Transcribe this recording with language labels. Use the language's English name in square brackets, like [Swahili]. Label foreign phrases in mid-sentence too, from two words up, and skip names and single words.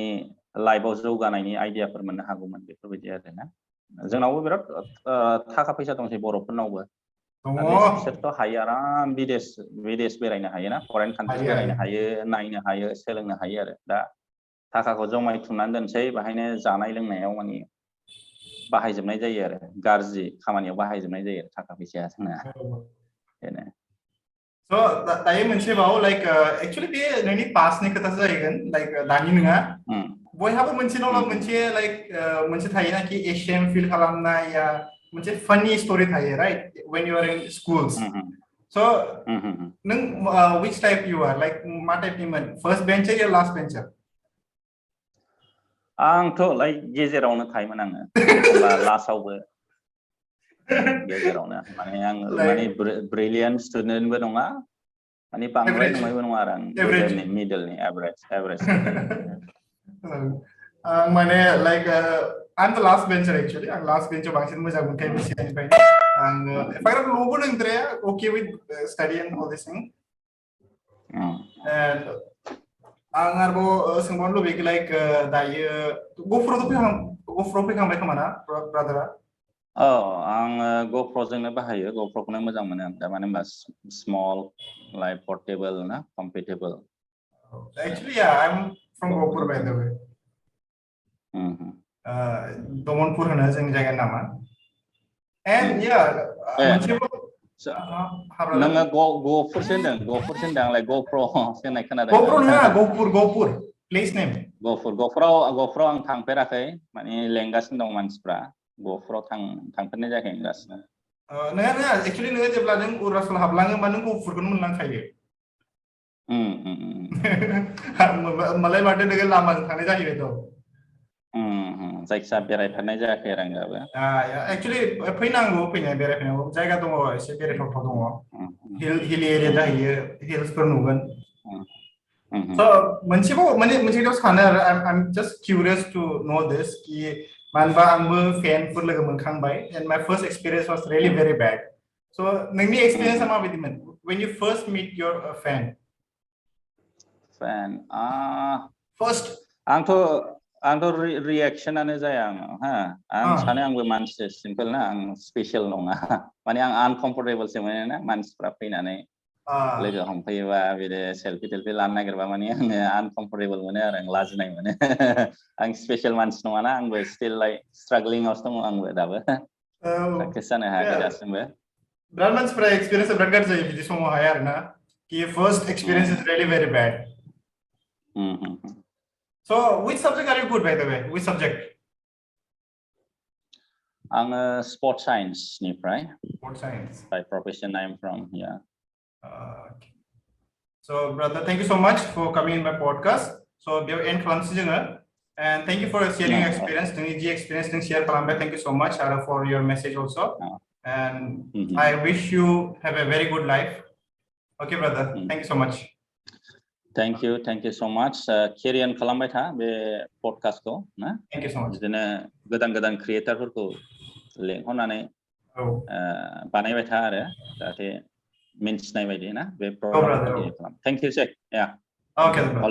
[Bodo] लाइफआव जौगानायनि आइडियाफोर मोननो हागौमोन बेफोरबायदि आरोना जोंनावबो बिराद थाखा फैसा दंसै बर'फोरनावबो बिसोरथ' हायो आराम बिदेश बेरायनो हायो ना फरेन कान्ट्रिस बेरायनो हायो नायनो हायो सोलोंनो हायो आरो दा थाखाखौ जमायथुमनानै दोनसै बाहायनो जानाय लोंनायाव माने बाहायजोबनाय जायो आरो गाज्रि खामानियाव बाहायजोबनाय जायो थाखा फैसाया जोंना बेनो So दायो मोनसे बाव [English] like actually [Bodo] बे नोंनि पासनि खोथासो जाहैगोन लाइक दानि नङा बयहाबो मोनसे नङा मोनसे लाइक मोनसे थायोना कि एशियान फिल खालामनाय या मोनसे [English] funny story [Bodo] थायो [English] right when you are in schools so [Bodo] नों [English] which type you are like [Bodo] मा टाइपनिमोन [English] first bencher [Bodo] या [English] last bencher [Bodo] आंथ' लाइक गेजेरावनो थायोमोन आङो बा लास्टआवबो गेजेरावनो माने आं माने ब्रिलियन्ट स्टुडेन्टबो नङा माने बांद्राय नङाबो नङा आरो आं गेजेरनि मिडलनि [English] average student [Bodo] माने लाइक [English] I'm the last bencher actually [Bodo] आं लास्ट बेंचआव बांसिन मोजां मोनखायो बेसिनिफ्राय आं एफाग्राब ल'बो नंद्राया [English] okay with study and all this thing and [Bodo] आं आरोबाव सोंबावनो लुबैयो लाइक दायो गफुराव फैखांबाय खोमा ना ब्रादारा आङो ग'प्र'जोंनो बाहायो ग'प्र'खौनो मोजां मोनो आं दा मानो होनबा [English] small like portable [Bodo] ना कम्पेटेबल [English] actually yeah I'm from गहपुर by the way [Bodo] दमनपुर होनो जोंनि जायगानि नामा [English] and yeah [Bodo] नोङो गहपुरसो होनदों आंलाय ग'प्र' होननाय खोनादों गहपुर नङा गहपुर [English] place name [Bodo] गहपुराव आं थांफेराखै माने लेंगासिनो दं मानसिफ्रा गहपुराव थांफेरनाय जायाखै गासिनो नङा एक्चुअली नोङो जेब्ला नों अरुणाचल हाबलाङो होमबा नों गहपुरखौनो मोनलांखायो मालाय माथो नोङो लामाजों थांनाय जाहैबायथ' जायखिया बेरायफेरनाय जायाखै आरो आं दाबो एक्चुअली फैनांगौ बेरायफैनांगौ जायगा दङ एसे बेरायथावथाव दङ [English] hill area [Bodo] जाहैयो हिल्सफोर नुगोन स' मोनसेबाव माने मोनसे सानो आरो [English] I'm just curious to know this [Bodo] कि मानोबा आंबो फेनफोर लोगो मोनखांबाय [English] and my first experience was really very bad so [Bodo] नोंनि एक्सपिरियेन्सआ माबायदिमोन [English] when you first meet your fan first [Bodo] आंथ' रिएक्सनानो जाया आं सानो आंबो मानसि सिम्पल ना आं स्पेशल नङा माने आं आनकम्फर्टेबलसो मोनो ना मानसिफ्रा फैनानै लोगो हमफैयोबा बिदि सेलफि लानो नागिरबा माने आङो आनकम्फर्टेबल मोनो आरो आं लाजिनाय मोनो आं स्पेशल मानसि नङाना आंबो [English] still like [Bodo] स्ट्रागलिंआवसो दङ आंबो दाबो साक्सेस जानो हायाखै दासिमबो बिराद मानसिफ्रा एक्सपिरियेन्सआ बिराद गाज्रि जायो बिदि समावहाय आरोना कि [English] first experience is really very bad So which subject are you good by the way which subject sport science निफ्राय sport science by profession I am from here okay. So brother thank you so much for coming in my podcast so beयाव end [Bodo] खालामसै जोङो [English] and thank you for sharing your experience [Bodo] नोंनि जि [English] experience नों share खालामबाय thank you so much and for your message also and I wish you have a very good life okay brother thank you so much Thank you so much carry on [Bodo] खालामबाय था बे पडकास्टखौ ना [English] thank you so much [Bodo] बिदिनो गोदान क्रिएटरफोरखौ लेंहरनानै बानायबाय था आरो जाहाथे मिन्थिनाय बायदि ना बे प्रग्रामखौ खालाम [English] thank you [Bodo] सै या [English] okay